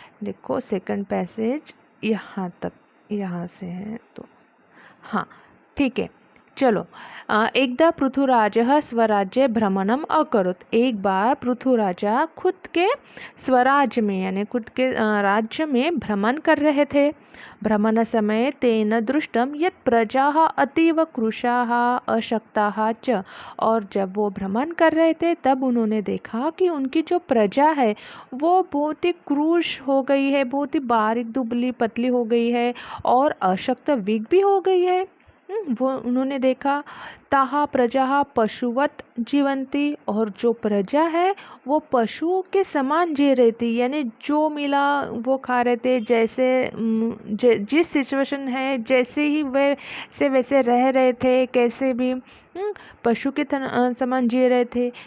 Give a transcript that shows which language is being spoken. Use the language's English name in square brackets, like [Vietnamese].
[Hindi] देखो second passage यहाँ तक, यहाँ से है तो हाँ ठीक है। [Sanskrit] चलो, एकदा पृथुराजः स्वराज्ये भ्रमणम अकरोत्। [Hindi] एक बार पृथुराजा खुद के स्वराज्य में यानी खुद के राज्य में भ्रमण कर रहे थे। [Sanskrit] भ्रमण समय तेन दृष्टम यत् प्रजाः अतीव कृशाः अशक्ताः च। [Hindi] और जब वो भ्रमण कर रहे थे तब उन्होंने देखा कि उनकी जो प्रजा है वो बहुत ही क्रूश हो गई है, बहुत ही बारीक दुबली पतली हो गई है और अशक्त वीक भी हो गई है। वो उन्होंने देखा [Sanskrit] ताहा प्रजा पशुवत जीवंती, [Hindi] और जो प्रजा है वो पशुओं के समान जी रही थी, यानी जो मिला वो खा रहे थे, जैसे जिस सिचुएशन है जैसे ही वैसे वैसे रह रहे थे, कैसे भी पशु के समान जी रहे थे।